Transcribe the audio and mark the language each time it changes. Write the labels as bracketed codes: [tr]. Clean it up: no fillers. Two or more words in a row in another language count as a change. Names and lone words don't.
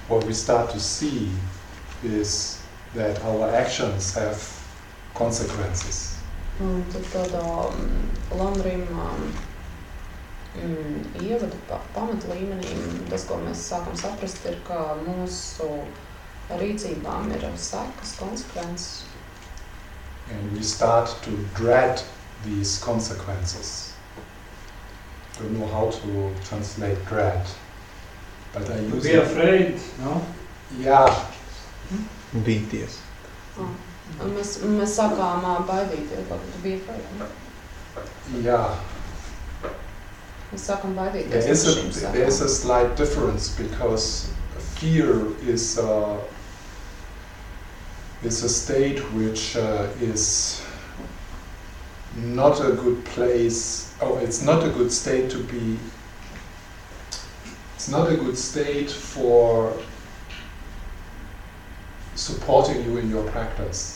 [en] we start to see is that our actions have consequences. [lv] Un tad tādā Landrim ievada pamatlīmenī, tas, ko mēs sākam saprast, ir, ka mūsu rīcībām ir sekas, konsekvences. [en] And we start to dread these consequences. Don't know how to translate dread, but I use Be afraid, no? Yeah. [lv] Bīties. Mēs sākām baidīties, [en] to be afraid. Yeah. [lv] Mēs sākam baidīties. [en] There is a slight difference because fear is a state which is not a good place. Oh, it's not a good state to be. It's not a good state for supporting you in your practice.